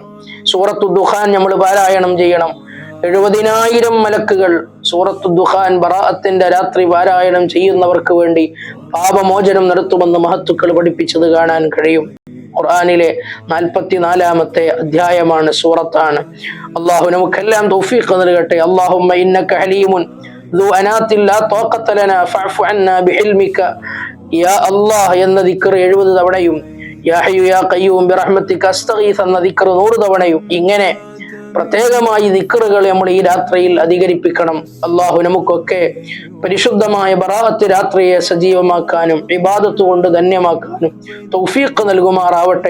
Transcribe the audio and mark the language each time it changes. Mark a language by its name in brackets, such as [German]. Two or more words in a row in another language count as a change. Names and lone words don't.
[Malayalam] സൂറത്തുൽ ദുഖാൻ നമ്മൾ പാരായണം ചെയ്യണം. 70,000 മലക്കുകൾ സൂറത്തുൽ ദുഖാൻ, ബറാഅത്തിന്റെ രാത്രി പാരായണം ചെയ്യുന്നവർക്ക് വേണ്ടി പാപമോചനം നടത്തുമെന്ന് മഹത്തുക്കൾ പഠിപ്പിച്ചത് കാണാൻ കഴിയും. ഖുർആനിലെ 44-ാമത്തെ അധ്യായമാണ്, സൂറത്താണ്. അള്ളാഹു നമുക്കെല്ലാം തൗഫീഖ് നൽകട്ടെ. [Arabic] اللهم إنك حليم ذو أنات لا طاقة لنا فاعف عنا بحلمك يا الله [Malayalam] എന്ന ദിക്ർ 70 തവണയും, [Arabic] يا حي يا قيوم برحمتك أستغيث [Malayalam] എന്ന ദിക്ർ 100 തവണയും, ഇങ്ങനെ പ്രത്യേകമായി ദിക്റുകൾ നമ്മൾ ഈ രാത്രിയിൽ അധികരിപ്പിക്കണം. അള്ളാഹു നമുക്കൊക്കെ പരിശുദ്ധമായ ബറാഅത്ത് രാത്രിയെ സജീവമാക്കാനും ഇബാദത്ത് കൊണ്ട് ധന്യമാക്കാനും തൗഫീഖ് നൽകുമാറാവട്ടെ.